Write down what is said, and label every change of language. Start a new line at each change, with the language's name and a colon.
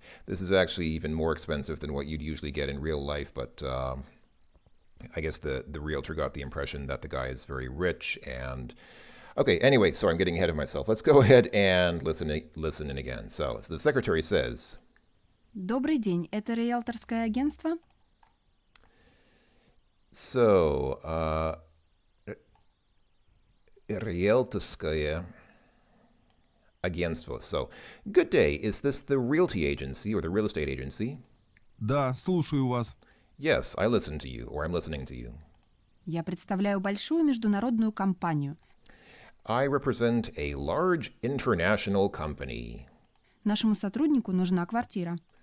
English: This is actually even more expensive than what you'd usually get in real life. But I guess the realtor got the impression that the guy is very rich. And okay, anyway, sorry, I'm getting ahead of myself. Let's go ahead and listen in again. So the secretary says,
Russian: Добрый день. Это риэлторское агентство? so, риэлторское агентство.
English: So, good day. Is this the realty agency or the real estate agency?
Russian: Да, слушаю вас.
English: Yes, I listen to you, or I'm listening to you.
Russian: Я представляю большую международную компанию.
English: I represent a large international company.
Russian: Нашему сотруднику нужна квартира.